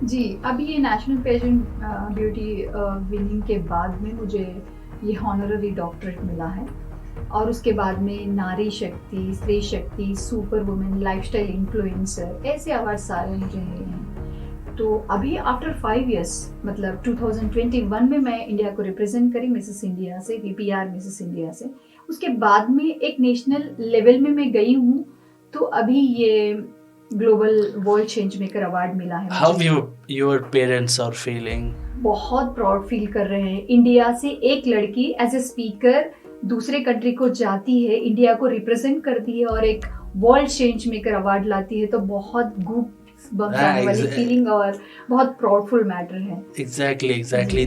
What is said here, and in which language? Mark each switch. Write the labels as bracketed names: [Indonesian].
[Hindi] जी, अभी ये national pageant beauty winning के बाद में मुझे ये हॉनररी डॉक्टरेट मिला है और उसके बाद में नारी शक्ति, स्त्री शक्ति, सुपर वुमेन, लाइफस्टाइल इन्फ्लुएंसर, ऐसे अवार्ड सारे मुझे मिले हैं। तो अभी आफ्टर 5 इयर्स, मतलब 2021 में मैं इंडिया को रिप्रेजेंट करी मिसेस इंडिया से, VPR मिसेस इंडिया से। उसके बाद में एक नेशनल लेवल में मैं गई हूँ, तो अभी ये global world change maker award मिला है। [English] How your parents are feeling? [Hindi] बहुत प्राउड फील कर रहे हैं। इंडिया से एक लड़की एज ए स्पीकर दूसरे कंट्री को जाती है, इंडिया को रिप्रेजेंट करती है और एक वर्ल्ड चेंज मेकर अवार्ड लाती है, तो बहुत गूप बम्स वाली फीलिंग और बहुत प्राउडफुल मैटर है। एग्जैक्टली।